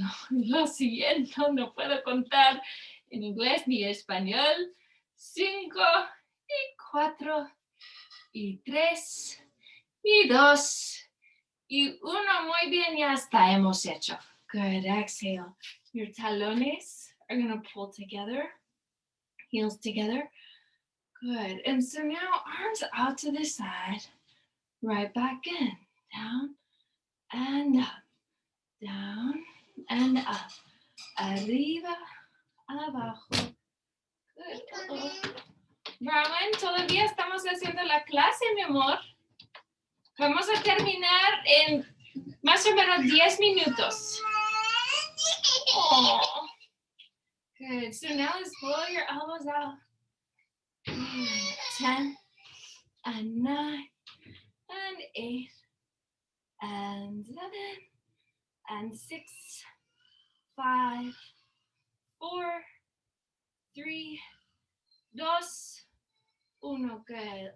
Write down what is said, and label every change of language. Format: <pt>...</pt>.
<es>Lo siguiente, no puedo contar en inglés ni español. 5, y 4, y 3, y 2, y 1. Muy bien, ya está, hemos hecho.</es> <en>Good, exhale. Your talones are going to pull together, heels together. Good, and so now arms out to the side, right back in, down and up, down and up,</en> <es>arriba, abajo.</es> <en>Good.</en> <es>Rowan, todavía estamos haciendo la clase, mi amor. Vamos a terminar en más o menos 10 minutos.</es> <en>Oh. Good. So now let's pull your elbows out. 10 and 9 and 8 and 7 and 6, 5, 4, 3, 2, 1. Good.</en>